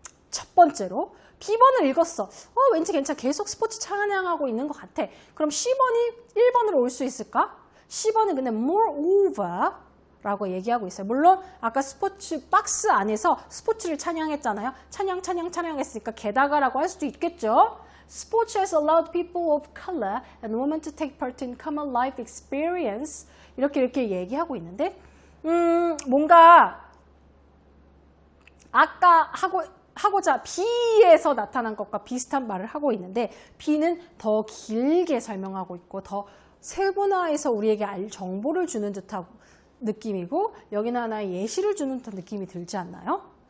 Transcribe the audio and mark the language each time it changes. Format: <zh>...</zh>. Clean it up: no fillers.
<ko>첫 번째로 B번을 읽었어. 왠지 괜찮아. 계속 스포츠 찬양하고 있는 것 같아. 그럼 C번이 1번으로 올 수 있을까? C번은 근데 moreover 라고 얘기하고 있어요. 물론 아까 스포츠 박스 안에서 스포츠를 찬양했잖아요. 찬양했으니까 게다가라고 할 수도 있겠죠.</ko> <en>Sports has allowed people of color and women to take part in common life experience.</en> <ko>이렇게 얘기하고 있는데 뭔가 아까 하고자 B에서 나타난 것과 비슷한 말을 하고 있는데 B는 더 길게 설명하고 있고 더 세분화해서 우리에게 정보를 주는 듯하고 느낌이고 여기는 하나의 예시를 주는 듯한 느낌이 들지 않나요?</ko>